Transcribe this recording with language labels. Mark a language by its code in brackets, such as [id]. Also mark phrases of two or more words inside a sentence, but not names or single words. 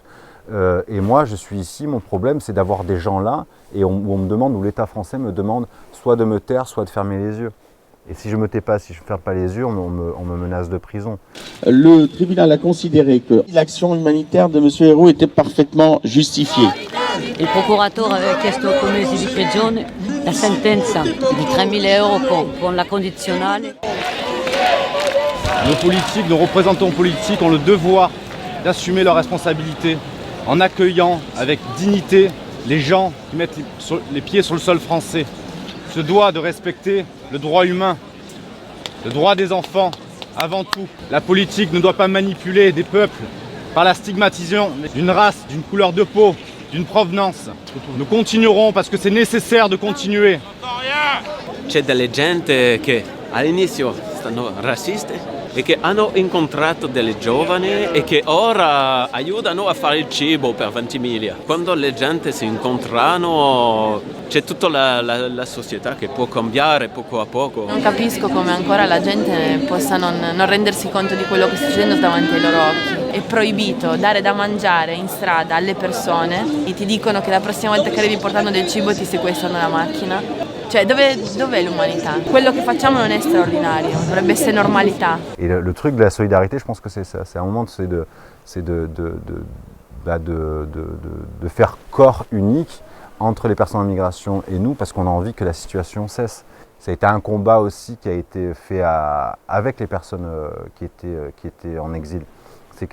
[fr] Et moi je suis ici, mon problème c'est d'avoir des gens là et on me demande, ou l'État français me demande soit de me taire, soit de fermer les yeux. Et si je ne me tais pas, si je ne ferme pas les yeux, on me menace de prison. Le tribunal a considéré que l'action humanitaire de M. Héroux était parfaitement justifiée. [it] Il procuratore aveva chiesto come mesi di prigione, la sentenza di 3.000 euro con la condizionale. [fr] Nos politiques, nos représentants politiques ont le devoir d'assumer leurs responsabilités en accueillant avec dignité les gens qui mettent les pieds sur le sol français. Se doit de respecter le droit humain, le droit des enfants avant tout. La politique ne doit pas manipuler des peuples par la stigmatisation d'une race, d'une couleur de peau, d'une provenance. Nous continuerons parce que c'est nécessaire de continuer. [it] C'è delle gente che all'inizio stanno razziste e che hanno incontrato delle giovani e che ora aiutano a fare il cibo per Ventimiglia. Quando le gente si incontrano c'è tutta la società che può cambiare poco a poco. Non capisco come ancora la gente possa non rendersi conto di quello che sta succedendo davanti ai loro occhi. È proibito dare da mangiare in strada alle persone e ti dicono che la prossima volta che arrivi portando del cibo ti sequestrano la macchina. Cioè, dov'è l'umanità? Quello che facciamo non è straordinario, dovrebbe essere normalità. [fr] Et le truc de la solidarité, je pense que c'est ça. C'est un moment, de faire corps unique entre les personnes en migration et nous, parce qu'on a envie que la situation cesse. Ça a été un combat aussi qui a été fait avec les personnes qui étaient en exil.